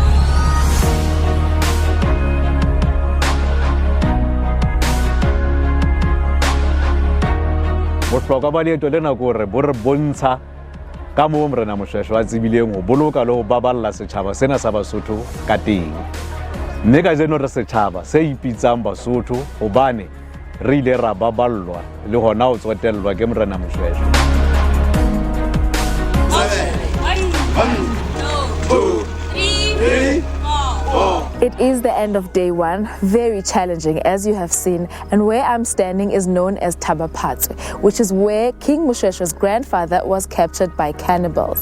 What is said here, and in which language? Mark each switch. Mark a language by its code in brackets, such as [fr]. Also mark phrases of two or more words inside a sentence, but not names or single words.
[st] Bohlokwa ba leeto lena ke hore bo re bontsha ka moo morena Moshoeshoe a tsibileng ho boloka le ho baballa setjhaba sena sa Basotho ka teng. Mme ka jeno re setjhaba se ipitsang Basotho hobane re ile ra baballwa le hona ho tsotellwa ke morena Moshoeshoe. [en] It is the end of day one, very challenging as you have seen, and where I'm standing is known as Thaba Bosiu, which is where King Moshoeshoe's grandfather was captured by cannibals.